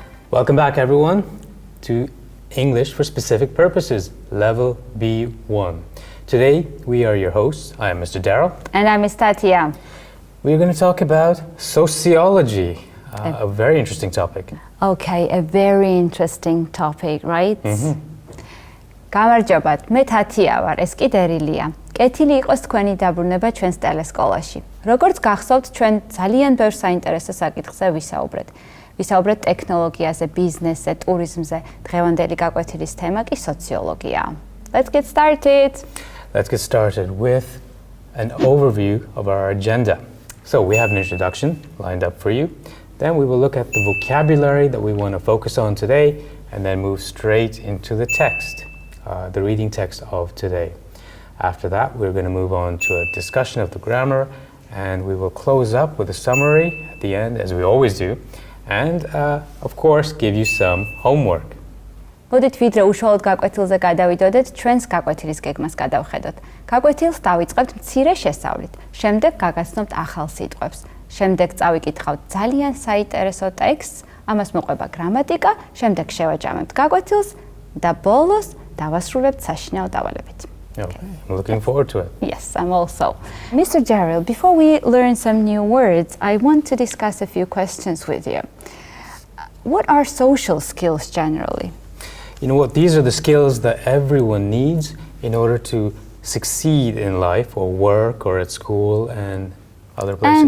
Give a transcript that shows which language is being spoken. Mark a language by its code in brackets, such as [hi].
[en] Welcome back, everyone, to English for Specific Purposes, Level B1. Today, we are your hosts. I am Mr. Daryl. And I'm Ms. Tatia. We are going to talk about sociology, a very interesting topic. Okay, a very interesting topic, right? [ka] გამარჯობათ, მე თათია ვარ, ეს კი დერილია. კეთილი იყოს თქვენი დაბრუნება ჩვენს ტელესკოლაში. როგორც გახსოვთ, ჩვენ ძალიან ბევრ საინტერესო საკითხზე ვისაუბრეთ. ვისაუბრეთ ტექნოლოგიაზე, ბიზნესზე, ტურიზმზე. დღევანდელი გაკვეთილის თემა კი სოციოლოგიაა. [en] Let's get started. Let's get started with an overview of our agenda. So we have an introduction lined up for you. Then we will look at the vocabulary that we want to focus on today and then move straight into the text, the reading text of today. After that, we're going to move on to a discussion of the grammar, and we will close up with a summary at the end, as we always do, and of course, give you some homework. [ka] მოდით ვიდრე უშუალოდ გაკვეთილზე გადავიდოდეთ, ჩვენს გაკვეთილის გეგმას გადავხედოთ. გაკვეთილს დავიწყებთ მცირე შესწავლით, შემდეგ გაგაცნობთ ახალ სიტყვებს. შემდეგ წავიკითხავთ ძალიან საინტერესო ტექსტს, ამას მოყვება გრამატიკა, შემდეგ შევაჯამებთ გაკვეთილს და ბოლოს დავასრულებთ საშინაო დავალებით. [en] Okay, I'm looking forward to it. Yes, I'm also. Mr. Daryl, before we learn some new words, I want to discuss a few questions with you. What are social skills generally? You know what, these are the skills that everyone needs in order to succeed in life or work or at school and other places.